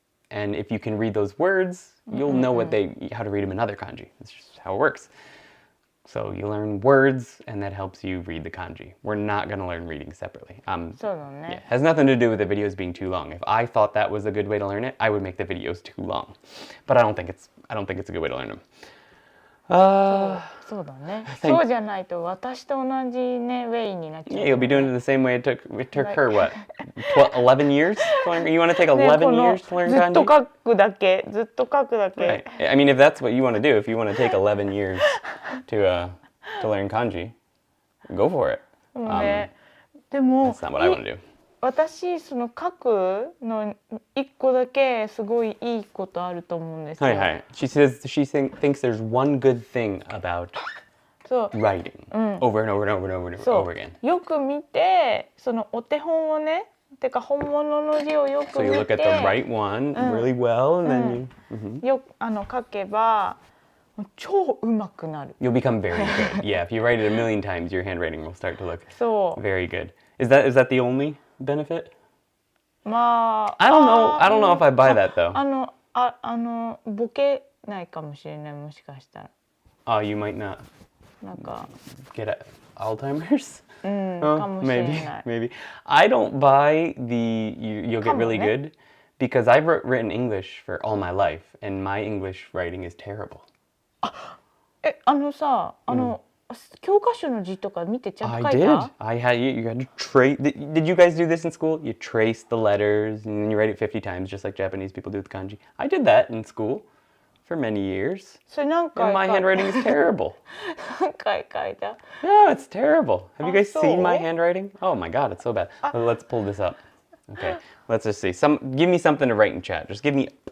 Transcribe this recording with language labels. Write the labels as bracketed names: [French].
[English] And if you can read those words, you'll know how to read them in other kanji. That's just how it works. So you learn words, and that helps you read the kanji. We're not going to learn reading separately. It has nothing to do with the videos being too long. If I thought that was a good way to learn it, I would make the videos too long. But I don't think it's a good way to learn them. [Japanese] そうだね。そうじゃないと私と同じね、ウェイになっちゃう。 [English] Yeah, you'll be doing it the same way it took her, what, 11 years? You want to take 11 years to learn kanji? [Japanese] ずっと書くだけ。 [English] Right. I mean, if that's what you want to do, if you want to take 11 years to learn kanji, go for it. [Japanese] でも、 [English] That's not what I want to do. [Japanese] 私その書くの一個だけすごいいいことあると思うんですよ。はいはい。 [English] She says she thinks there's one good thing about writing over and over and over and over and over again. [Japanese] よく見てそのお手本をね、てか本物の字をよく見て。 [English] So you look at the right one really well and then you [Japanese] よ書けば超上手くなる。 [English] You'll become very good. Yeah, if you write it a million times, your handwriting will start to look very good. Is that the only benefit? [Japanese] まあ、 [English] I don't know if I buy that though. [Japanese] ボケないかもしれない、もしかしたら。 [English] Oh, you might not. [Japanese] なんか [English] get Alzheimer's? [Japanese] かもしれない。 [English] Maybe. I don't buy you'll get really good because I've written English for all my life and my English writing is terrible. [Japanese] さ、教科書の字とか見てちゃんと書いた？ [English] I did. You had to trace. Did you guys do this in school? You trace the letters and then you write it 50 times, just like Japanese people do with kanji. I did that in school for many years. [Japanese] それ何回 [English] And my handwriting is terrible. [Japanese] 何回書いた？ [English] No, it's terrible. Have you guys seen my handwriting? Oh my god, it's so bad. Let's pull this up. Okay, let's just see. Give me something to write in chat. Just give me